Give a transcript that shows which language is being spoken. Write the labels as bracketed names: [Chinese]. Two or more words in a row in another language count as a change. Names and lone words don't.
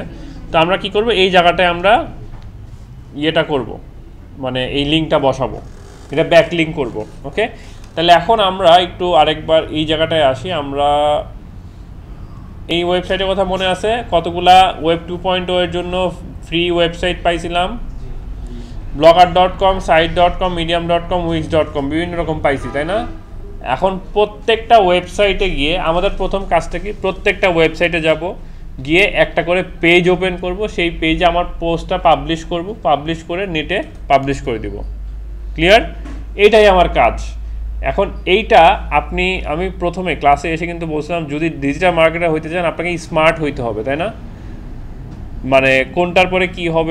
[Bangla] তো আমরা কি করব, এই জায়গাটায় আমরা ইয়েটা করব, মানে এই লিঙ্কটা বসাবো, এটা ব্যাকলিঙ্ক করব, ওকে। তাহলে এখন আমরা একটু আরেকবার এই জায়গাটায় আসি, আমরা এই ওয়েবসাইটের কথা মনে আছে কতগুলা ওয়েব 2.0 এর জন্য [English] free website [Bangla] পাইছিলাম blogger.com site.com medium.com wix.com বিভিন্ন রকম পাইছি তাই না এখন প্রত্যেকটা ওয়েবসাইটে গিয়ে আমাদের প্রথম কাজটা কি প্রত্যেকটা ওয়েবসাইটে যাব গিয়ে একটা করে [English] page open [Bangla] করব সেই পেজে আমার পোস্টটা পাবলিশ করব পাবলিশ করে নেটে পাবলিশ করে দিব ক্লিয়ার এইটাই আমার কাজ এখন এইটা আমি প্রথমে ক্লাসে এসে কিন্তু বলছিলাম যদি [English] digital marketer [Bangla] হইতে চান আপনাকে স্মার্ট হইতে হবে তাই না মানে কোনটার পরে কি হবে